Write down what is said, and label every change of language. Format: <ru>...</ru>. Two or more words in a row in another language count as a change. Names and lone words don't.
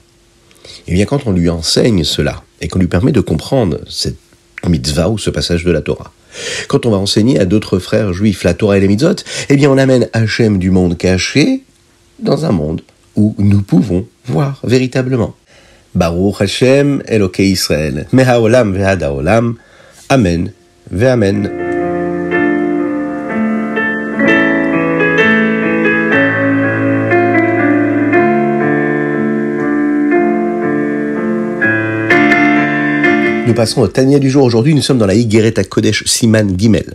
<fr>Et bien quand on lui enseigne cela, et qu'on lui permet de comprendre cette mitzvah ou ce passage de la Torah, quand on va enseigner à d'autres frères juifs la Torah et les mitzvot, eh bien on amène Hachem du monde caché dans un monde où nous pouvons voir véritablement.</fr> <he>ברוך השם אלוקי ישראל, מהעולם ועד העולם, אמן ואמן.</he> <fr>Nous passons au Tanya du jour. Aujourd'hui, nous sommes dans la Igeret HaKodesh</fr> <he>סימן ג.</he>